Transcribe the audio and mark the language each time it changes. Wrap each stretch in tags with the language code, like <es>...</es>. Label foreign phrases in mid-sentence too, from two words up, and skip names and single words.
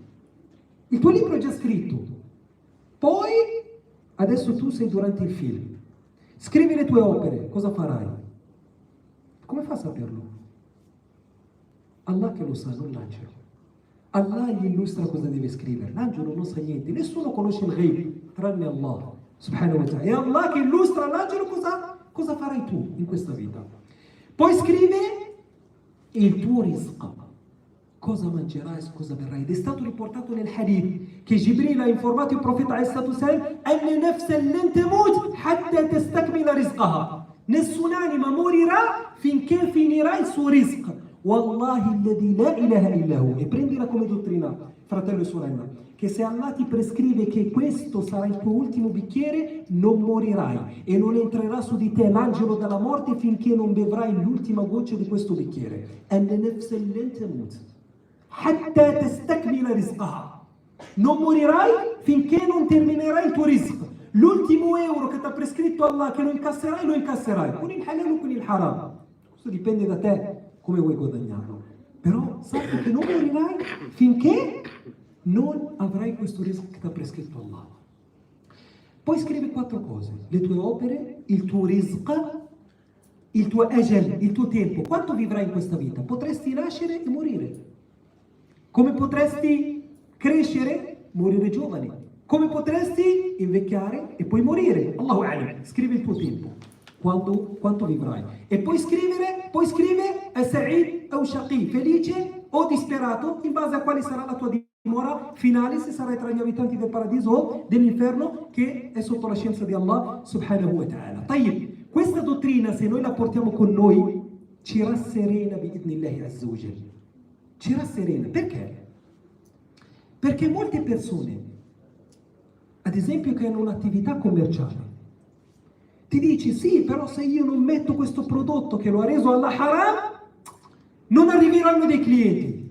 <it>Il tuo libro è già scritto. Poi, adesso tu sei durante il film. Scrivi le tue opere, cosa farai? Come fa a saperlo? Allah che lo sa, non l'angelo. Allah gli illustra cosa deve scrivere. L'angelo non sa niente, nessuno conosce il ghaib, tranne Allah,</it> <ar>سبحانه وتعالى.</ar> <it>E Allah che illustra all'angelo cosa farai tu in questa vita. Poi scrive e il tuo rizq. Cosa mangerai e cosa berrai? Ed è stato riportato nel hadith che Jibril ha informato il profeta</it> <ar>أن نفسا لن تموت حتى تستكمل رزقها.</ar> <it>Nessun'anima morirà finché finirà il suo rizq.</it> <ar>والله الذي لا إله إلا هو.</ar> <it>E prendila come dottrina, fratello e sorella, che se Allah ti prescrive che questo sarà il tuo ultimo bicchiere, non morirai e non entrerà su di te l'angelo della morte finché non bevrai l'ultima goccia di questo bicchiere.</it> <ar>أن نفسا لن تموت حتى تستكمل رزقها.</ar> <it>Non morirai finché non terminerai il tuo rizq. L'ultimo euro che ti ha prescritto Allah che lo incasserai, con il halal o con il haram. Questo dipende da te, come vuoi guadagnarlo. Però sappi che non morirai finché non avrai questo rizq che ti ha prescritto Allah. Poi scrivi 4 cose: le tue opere, il tuo rizq, il tuo ajal, il tuo tempo. Quanto vivrai in questa vita? Potresti nascere e morire. Come potresti crescere, morire giovane. Come potresti invecchiare e poi morire.</it> <ar>الله أعلم.</ar> <it>Scrivi il tuo tempo. Quanto vivrai. E poi scrive Sa'id o Shaqi, felice o disperato, in base a quale sarà la tua dimora finale, se sarai tra gli abitanti del paradiso o dell'inferno, che è sotto la scienza di Allah</it> <ar>سبحانه وتعالى.</ar> <it>Tayyib, questa dottrina, se noi la portiamo con noi, ci rasserena</it> <ar>بإذن الله عز وجل.</ar> <it>Ci rasserena. Perché? Perché molte persone, ad esempio, che hanno un'attività commerciale, ti dici sì, però se io non metto questo prodotto che lo ha reso Allah haram, non arriveranno dei clienti.</it>